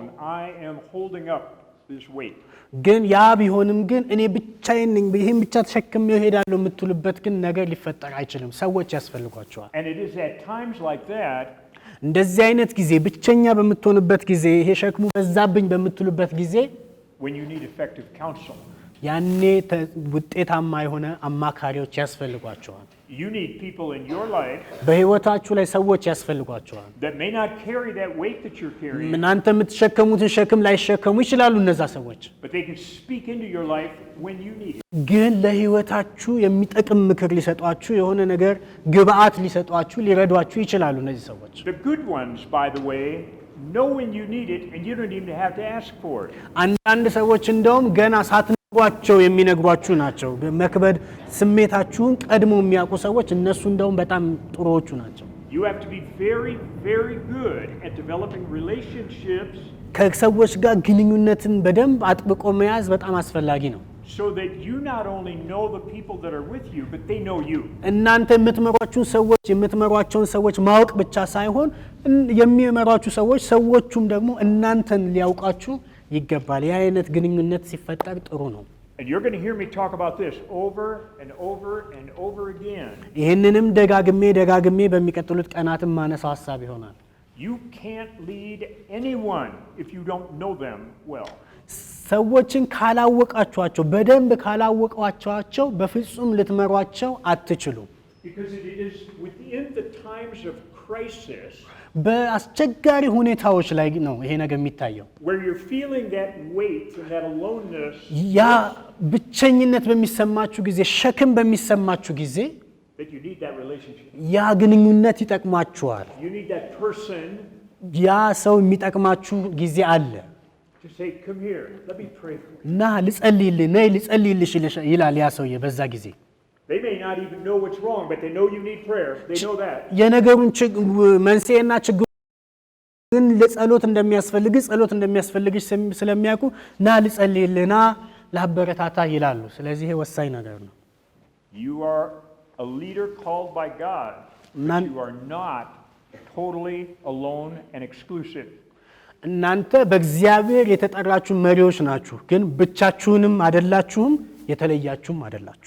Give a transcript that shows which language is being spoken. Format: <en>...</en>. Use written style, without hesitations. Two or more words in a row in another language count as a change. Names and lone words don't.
<en>I am holding up this weight.</en> <am>ግን ያ ቢሆንም ግን እኔ ብቻዬን ነኝ ይሄን ብቻ ተሸክሜ እሄዳለሁ የምትሉበት ግን ነገር ሊፈጠር አይችልም። ሰዎች ያስፈልጓቸዋል።</am> <en>And it is at times like that</en> <am>እንደዚህ አይነት ጊዜ ብቸኛ በምትሆንበት ጊዜ ይሄ ሸክሙ በዛብኝ በምትሉበት ጊዜ</am> <en>when you need effective counsel.</en> <am>ያኔ ውጤታማ የሆነ አማካሪዎች ያስፈልጓቸዋል።</am> <en>You need people in your life</en> <am>በህይወታችሁ ላይ ሰዎች ያስፈልጓቸዋል።</am> <en>that may not carry that weight that you're carrying.</en> <am>እናንተ የምትሸከሙትን ሸክም ላይሸከሙ ይችላሉ እነዛ ሰዎች።</am> <en>But they can speak into your life when you need it.</en> <am>ግን ለህይወታችሁ የሚጠቅም ምክር ሊሰጧችሁ የሆነ ነገር ግብአት ሊሰጧችሁ ሊረዷችሁ ይችላሉ እነዚህ ሰዎች።</am> <en>The good ones, by the way, know when you need it and you don't even have to ask for it.</en> <am>አንዳንድ ሰዎች እንደውም ገና ሳትነግሯቸው የሚነግሯችሁ ናቸው። መክበድ ስሜታችሁን ቀድሞ የሚያውቁ ሰዎች እነሱ እንደውም በጣም ጥሩዎቹ ናቸው።</am> <en>You have to be very, very good at developing relationships</en> <am>ከሰዎች ጋር ግንኙነትን በደንብ አጥብቆ መያዝ በጣም አስፈላጊ ነው።</am> <en>so that you not only know the people that are with you, but they know you.</en> <am>እናንተ የምትመሯቸውን ሰዎች ማወቅ ብቻ ሳይሆን የሚመሯችሁ ሰዎቹም ደግሞ እናንተን ሊያውቃችሁ ይገባል። ያ አይነት ግንኙነት ሲፈጠር ጥሩ ነው።</am> <en>And you're going to hear me talk about this over and over and over again.</en> <am>ይሄንንም ደጋግሜ በሚቀጥሉት ቀናትም ማነሳው ሐሳብ ይሆናል።</am> <en>You can't lead anyone if you don't know them well.</en> <am>ሰዎችን ካላወቃችኋቸው በደንብ ካላወቃችኋቸው በፍጹም ልትመሯቸው አትችሉም።</am> <en>Because it is within the times of crisis</en> <am>በአስቸጋሪ ሁኔታዎች ላይ ነው ይሄ ነገር የሚታየው።</am> <en>where you're feeling that weight and that aloneness.</en> <am>ያ ብቸኝነት በሚሰማችሁ ጊዜ ሸክም በሚሰማችሁ ጊዜ</am> <en>That you need that relationship.</en> <am>ያ ግንኙነት ይጠቅማችኋል።</am> <en>You need that person</en> <am>ያ ሰው የሚጠቅማችሁ ጊዜ አለ።</am> <en>to say, come here, let me pray for you.</en> <am>ና ልጸልይልሽ ይላል ያ ሰውዬ በዛ ጊዜ።</am> <en>They may not even know what's wrong, but they know you need prayer. They know that.</en> <am>የነገሩን መንስኤና ችግሩ ግን ጸሎት እንደሚያስፈልግሽ ስለሚያውቁ ና ልጸልይልህ፣ ና ላበረታታ ይላሉ። ስለዚህ ይሄ ወሳኝ ነገር ነው።</am> <en>You are a leader called by God, but you are not totally alone and exclusive.</en> <am>እናንተ በእግዚአብሔር የተጠራችሁ መሪዎች ናችሁ፣ ግን ብቻችሁንም አይደላችሁም፣ የተለያችሁም አይደላችሁ።</am>